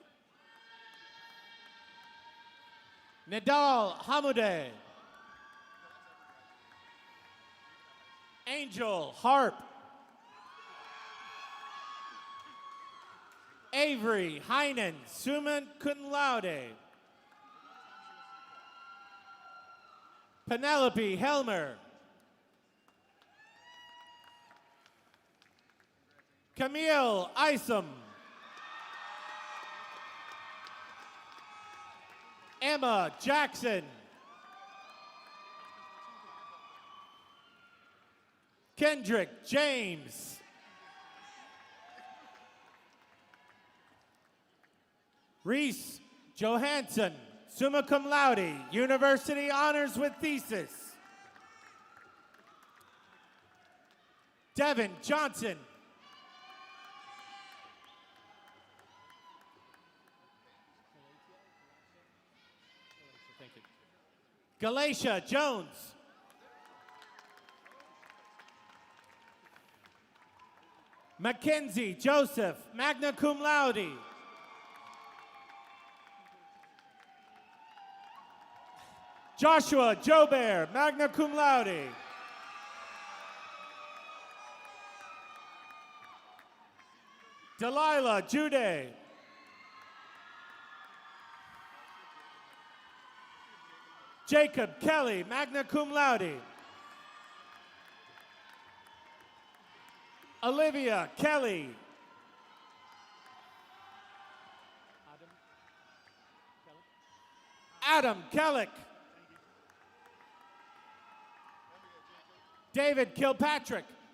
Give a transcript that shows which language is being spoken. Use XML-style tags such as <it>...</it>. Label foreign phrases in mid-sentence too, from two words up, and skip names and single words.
<en>Nidal Hamoudeh. Angel Harp. Avery Heinen,</en> <la>summa cum laude.</la> <en>Penelope Helmer. Camille Isom. Emma Jackson. Kendrick James. Reese Johansson,</en> <la>summa cum laude,</la> <en>University Honors with Thesis. Devin Johnson. Galatia Jones. Mackenzie Joseph,</en> <la>magna cum laude.</la> <en>Joshua Jobert,</en> <la>magna cum laude.</la> <en>Delilah Jude. Jacob Kelly,</en> <la>magna cum laude.</la> <en>Olivia Kelly. Adam Kellick. David Kilpatrick.</en>